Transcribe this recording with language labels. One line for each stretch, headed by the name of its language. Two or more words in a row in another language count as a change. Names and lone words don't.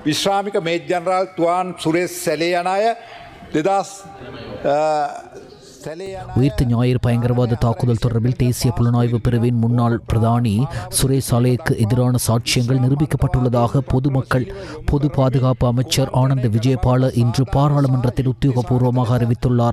Sinhala: විශ්‍රාමික මේජර් ජනරාල් තුවාන් සුරේෂ් සැලේ යන අය 2000
Tamil: உயிர்த்த ஞாயிறு பயங்கரவாத தாக்குதல் தொடர்பில் தேசிய புலனாய்வு பிரிவின் முன்னாள் பிரதானி சுரேஷ் சலேக்கு எதிரான சாட்சியங்கள் நிரூபிக்கப்பட்டுள்ளதாக பொதுமக்கள் பொது பாதுகாப்பு அமைச்சர் ஆனந்த விஜயபால இன்று பாராளுமன்றத்தில் உத்தியோகபூர்வமாக அறிவித்துள்ளார்.